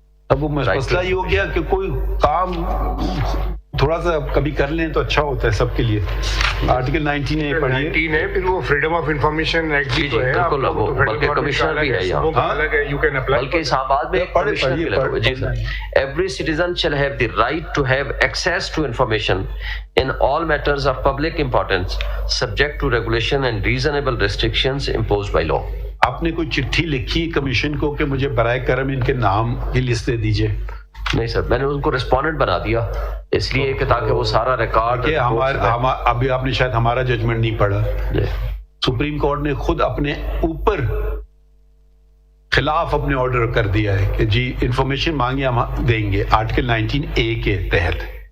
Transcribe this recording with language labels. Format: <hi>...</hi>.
<ur>اب وہ مسئلہ یہ ہو گیا کہ کوئی کام تھوڑا سا کبھی کر لیں تو اچھا ہوتا ہے سب کے لیے. آرٹیکل 19A پڑھیے. 19 ہے, پھر وہ فریڈم آف انفارمیشن ایکٹ بھی تو ہے, بلکہ کمشنر بھی ہے یہاں, بلکہ اسلام آباد میں کمشنر بھی لگا ہوا ہے. جی سر.</ur> <en>Every citizen shall have the right to have access to information in all matters of public importance subject to regulation and reasonable restrictions imposed by law.</en> <ur>آپ نے کوئی چٹھی لکھی کمیشن کو کہ مجھے برائے کرم ان کے نام کی لسٹ دے دیجئے؟ نہیں سر, میں نے ان کو ریسپونڈنٹ بنا دیا اس لیے کہ تاکہ وہ سارا ریکارڈ. ابھی آپ نے شاید ہمارا ججمنٹ نہیں پڑھا. سپریم کورٹ نے خود اپنے اوپر خلاف اپنے آرڈر کر دیا ہے کہ جی انفارمیشن مانگے ہم دیں گے آرٹیکل 19A کے تحت.</ur>